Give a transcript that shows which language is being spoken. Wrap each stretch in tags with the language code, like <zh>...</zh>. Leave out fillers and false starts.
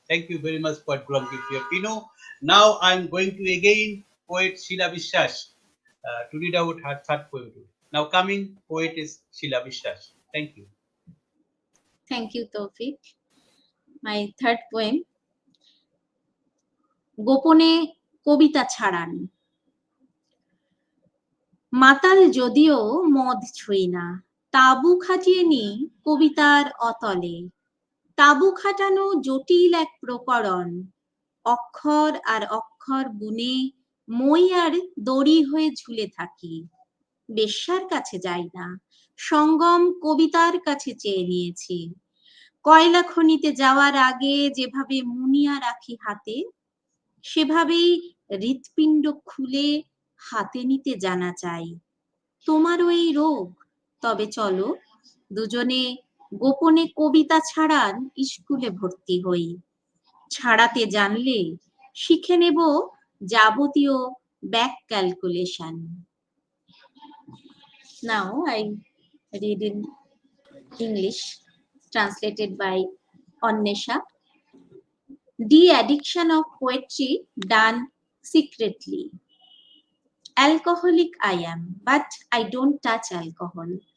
<en>Thank you very much, Poet Gulamkir Pino. Now I'm going to again poet Sheila Vishwas to read out her third poem. Now coming poet is Sheila Vishwas. Thank you. Thank you, Tawfiq. My third poem, গোপনে কবিতা ছাড়ান।</en> <bn>মাতাল যদিও মদ ছুঁই না, তাবু খাটিয়ে নি কবিতার অতলে। তাবু খাটানো জটিল এক প্রকরণ, অক্ষর আর অক্ষর বুনে মই আর দড়ি হয়ে ঝুলে থাকি। বেশ্যার কাছে যাই না, সঙ্গম কবিতার কাছে চেয়ে নিয়েছি। কয়লা খনিতে যাওয়ার আগে যেভাবে মুনিয়া রাখি হাতে, সেভাবেই হৃৎপিণ্ড খুলে হাতে নিতে জানা চাই। তোমারও এই রোগ, তবে চলো দুজনে গোপনে কবিতা ছাড়ান স্কুলে ভর্তি হই। ছাড়াতে জানলে শিখে নেব যাবতীয় back calculation.</bn> <en>Now I read in English, translated by Annesha. De-addiction of poetry done secretly. Alcoholic I am, but I don't touch alcohol.</en>